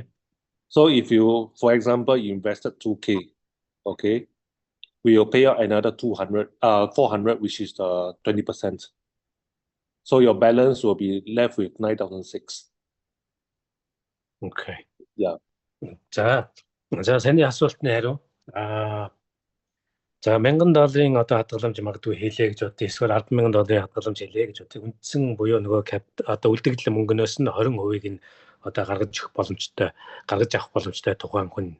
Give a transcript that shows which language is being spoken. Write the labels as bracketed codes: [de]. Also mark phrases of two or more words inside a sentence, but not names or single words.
[en] So if you, for example, you invested 2K, okay, we will pay out another 400, which is 20%. So your balance will be left with 9,006. Okay. Yeah. [mn] За саний асуултны хариу. За $1000 одоо хадгаламж магадгүй хийлээ гэж бодъё. Эсвэл $10,000 хадгаламж хийлээ гэж бодъё. Үндсэн буюу нөгөө одоо үлдэгдэл мөнгнөөс нь 20% нь одоо гаргаж авах боломжтой тухайн хүн.